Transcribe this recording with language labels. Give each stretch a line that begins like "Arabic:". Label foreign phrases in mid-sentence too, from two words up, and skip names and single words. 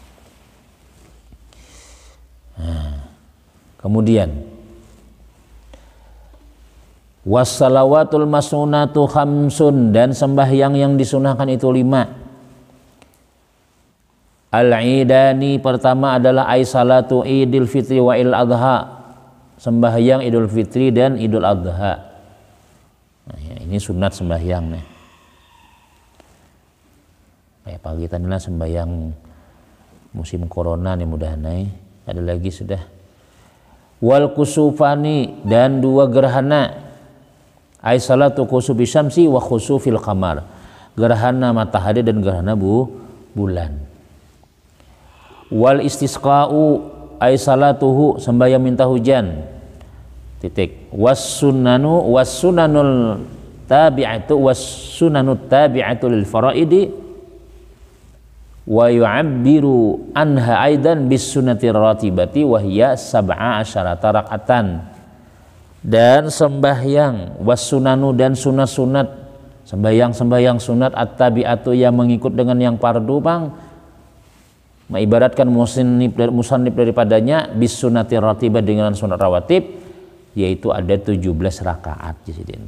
Banjar: nah, kemudian
Arabic: والصلوات المسنونة خمس
Banjar: dan sembahyang yang disunahkan itu 5 al-idani pertama adalah
Arabic: صلاة عيد الفطر والأضحى
Banjar: sembahyang idul fitri dan idul adha nah, ya, ini sunat sembahyang nih kayak pagi tadilah sembahyang musim corona nih mudah-mudahan ada lagi sudah
Arabic: والكسوفان
Banjar: dan 2 gerhana
Arabic: أي صلاة كسوف الشمس وخسوف القمر
Banjar: gerhana matahari dan gerhana bulan
Arabic: والاستسقاء أي صلاته
Banjar: sembahyang minta hujan titik
Arabic: والسنن التابعة للفرائض و ويعبر عنها أيضا بالسنة الراتبة وهي 17 ركعة
Banjar: dan sembahyang wassunanu dan sunat-sunat sembahyang sunat at-tabi'atu yang mengikut dengan yang fardu bang mengibaratkan musannif daripadanya
Arabic: بالسنة الراتبة
Banjar: dengan sunat rawatib yaitu ada 17 rakaat di sini.